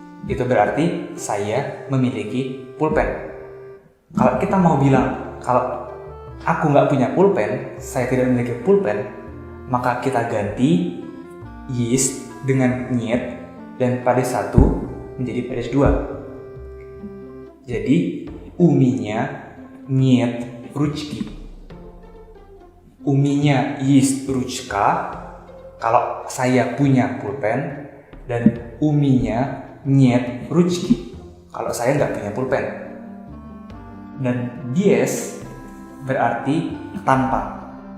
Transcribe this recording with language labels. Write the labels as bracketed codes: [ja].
[id] Itu berarti saya memiliki pulpen. Kalau kita mau bilang kalau aku nggak punya pulpen, saya tidak memiliki pulpen, maka kita ganti есть dengan нет dan baris 1 menjadi baris 2. Jadi [ru] у меня нет ручки. У меня есть ручка [id] kalau saya punya pulpen, dan [ru] у меня нет ручки [id] kalau saya nggak punya pulpen. Dan без berarti tanpa.